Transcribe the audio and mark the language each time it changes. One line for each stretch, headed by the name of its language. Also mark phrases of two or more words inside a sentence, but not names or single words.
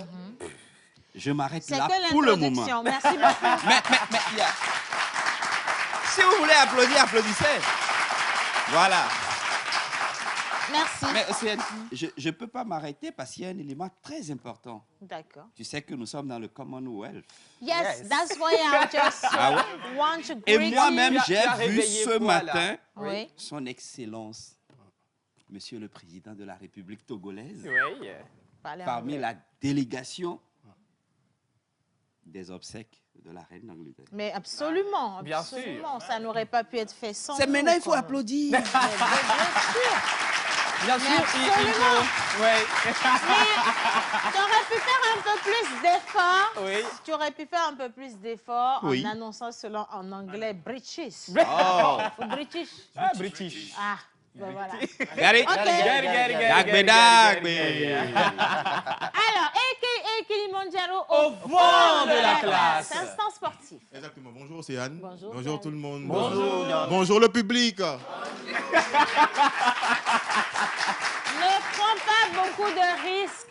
French: Je m'arrête C'est là que pour le moment. l'introduction. Merci beaucoup. Mais, si vous voulez applaudir, applaudissez. Voilà. Merci. Mais Océane, je ne peux pas m'arrêter parce qu'il y a un élément très important. D'accord. Tu sais que nous sommes dans le Commonwealth.
English: Yes, that's why I just
French: Ah ouais?
English: want to
French: Et
English: greet
French: moi-même,
English: you.
French: j'ai vu ce matin Oui. son Excellence, Monsieur le Président de la République togolaise, Oui. Parlez parmi anglais. la délégation des obsèques de la reine d'Angleterre. Mais absolument, Bien sûr. absolument. Ça n'aurait pas pu être fait sans C'est nous, maintenant, il faut quoi. applaudir. Mais bien sûr. Bien sûr, il absolument. faut. Oui. Tu aurais pu faire un peu plus d'efforts. Oui. Tu aurais pu faire un peu plus d'efforts Oui. en annonçant cela en anglais British. Oh. Ou British. Ah, British. Ah, ben voilà. Gary. Ok.
Ewe: Dagbe, dagbe.
French: Alors, a.k.a. Kilimanjaro Au fond de la classe. Instant sportif. Exactement. Bonjour Océane. Bonjour, Bonjour Yann. tout le monde. Bonjour. Bonjour le public. Ne prends pas beaucoup de risques.